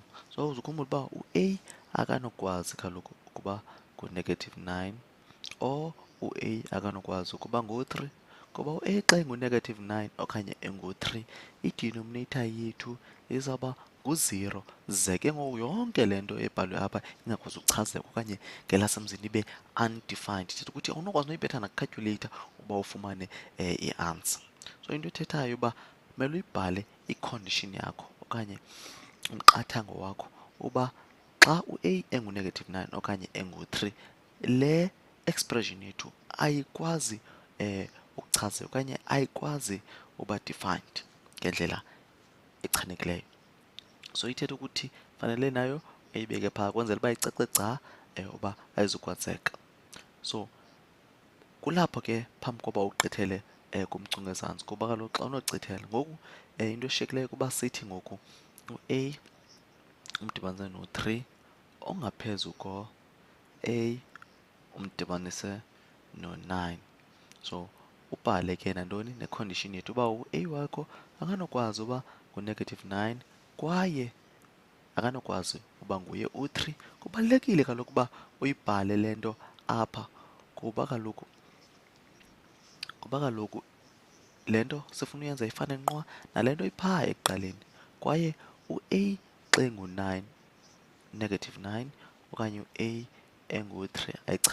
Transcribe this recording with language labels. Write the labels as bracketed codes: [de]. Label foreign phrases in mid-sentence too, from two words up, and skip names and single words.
[xh] So uzukhumbula uba u-a akanokwazi kaloku ukuba ngu-9 or u-a akanokwazi ukuba ngu-3 ngoba u-a xa engu-9 okanye engu-3 i-denominator yethu izawuba ngu-0 ze ke ngoku yonke le nto ebhalwe apha ingakwazi ukuchazeka okanye ngelasemzini ibe undefined. Ithetha ukuthi awunokwazi noyibetha nakwi-calculator uba ufumane i-answer. So into ethethayo uba kumele uyibhale i-condition yakho okanye umqathango wakho uba xa u-a engu-9 okanye engu-3 le expression yethu ayikwazi ukuchazeka okanye ayikwazi uba defined ngendlela echanekileyo. So ithetha ukuthi fanele nayo eyibeke phaa kwenzela uba icace gca uba ayizukwazeka. So kulapho ke phambi koba ugqithele kumcunga ezantsi kuba kaloku xa unogqithela ngoku into eshiyekileyo kuba sithi ngoku u-a umdibanise no-3 ongaphezu ko-a umdibanise no-9. So ubhale ke nantoni necondition yethu uba u-a wakho akanokwazi uba ngu-9 kwaye akanokwazi uba nguye u-3. Kubalulekile kaloku uba uyibhale le nto apha kuba kaloku le nto sifuna uyenza ifane nqwa nale nto iphaa ekuqaleni kwaye u-a xa engu-9 engu-9 okanye u-A engu-3 ayichazeki.